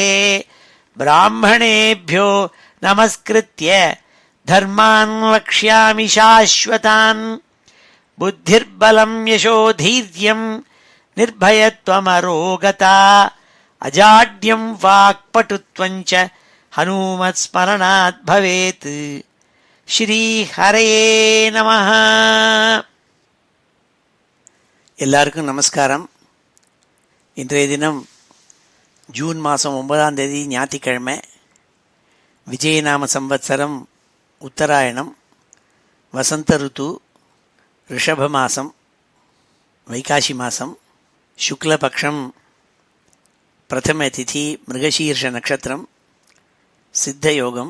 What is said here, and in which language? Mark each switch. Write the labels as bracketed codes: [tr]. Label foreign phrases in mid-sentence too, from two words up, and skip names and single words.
[sa] ब्राह्मणेभ्यो नमस्कृत्य धर्मान् वक्ष्यामि शाश्वतान्। बुद्धिर्बलं यशोधैर्यं निर्भयत्वमरोगता अजाड्यं वाक्पटुत्वं च हनुमत्स्मरणात् भवेत्। श्रीहरये नमः। [ta] எல்லாருக்கும் நமஸ்காரம். இன்றைய தினம் ஜூன் மாதம் 9ஆம் தேதி ஞாயிற்றுக்கிழமை. விஜயநாம சம்வத்சரம் உத்தராயணம், வசந்த ருத்து, ரிஷப மாதம், வைகாசி மாதம், சுக்லபக்ஷம், பிரதம திதி, மிருகசீர்ஷ நட்சத்திரம், சித்த யோகம்.